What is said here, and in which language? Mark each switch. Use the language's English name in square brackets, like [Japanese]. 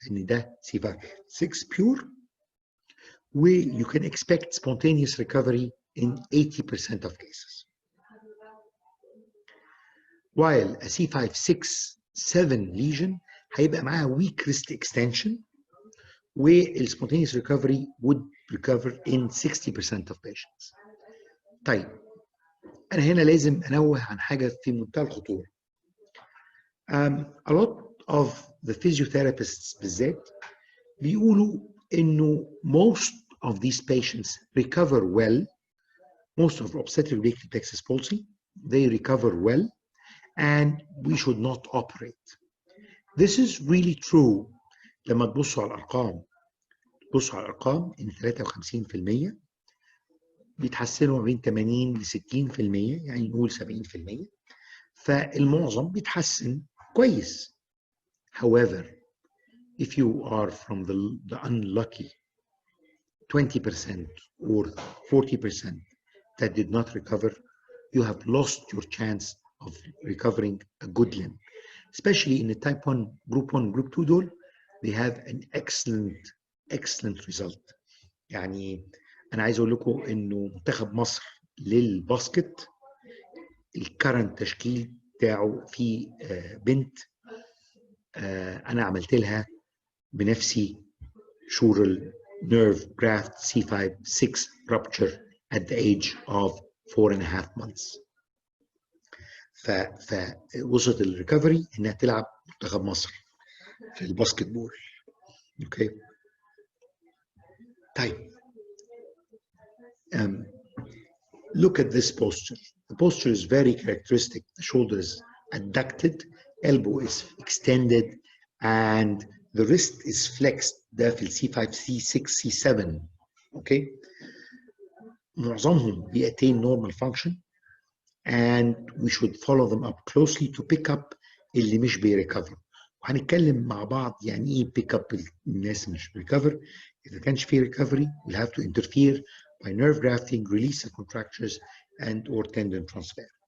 [English] ان ده C5-6 pure. where you can expect spontaneous recovery in 80% of cases. While a C5-6-7 lesion [Arabic] هيبقى معاها [English] weak wrist extension, where spontaneous recovery would recover in 60% of patients. [Arabic] طيب أنا هنا لازم أنوه عن حاجة في منتهى الخطورة. [English] A lot of the physiotherapists [Arabic] بالذات بيقولوا إنه [English] most of these patients recover well. Most of obstetric brachial plexus palsy, they recover well, and we should not operate. This is really true [Arabic] لما تبصوا على الأرقام. تبصوا على الأرقام إن 53% بيتحسنوا ما بين 80 ل 60%، يعني نقول 70%. فالمعظم بيتحسن كويس. [English] However, if you are from the unlucky 20% or 40% that did not recover, you have lost your chance of recovering a good limb. Especially in the type 1, group 1, group 2 دول, they have an excellent result. [Arabic] يعني أنا عايز أقول لكم إنه منتخب مصر للباسكت الكرنت تشكيل بتاعه في بنت أنا عملت لها بنفسي شورال nerve graft C5-6 [English] rupture at the age of 4.5 months. [Arabic] فوصلت الريكفري انها تلعب منتخب مصر في الباسكت بول. اوكي. طيب [English] look at this posture. The posture is very characteristic. The shoulder is adducted, elbow is extended, and the wrist is flexed. [Arabic] ده في C5, C6, C7. Okay. معظمهم بيattain [English] normal function, and we should follow them up closely to pick up [Arabic] اللي مش بيريكفر. وهنتكلم مع بعض يعني ايه [English] pick up [Arabic] الناس اللي مش بيريكفر. إذا كانش في [English] recovery, we'll have to interfere by nerve grafting, release the contractures, and or tendon transfer.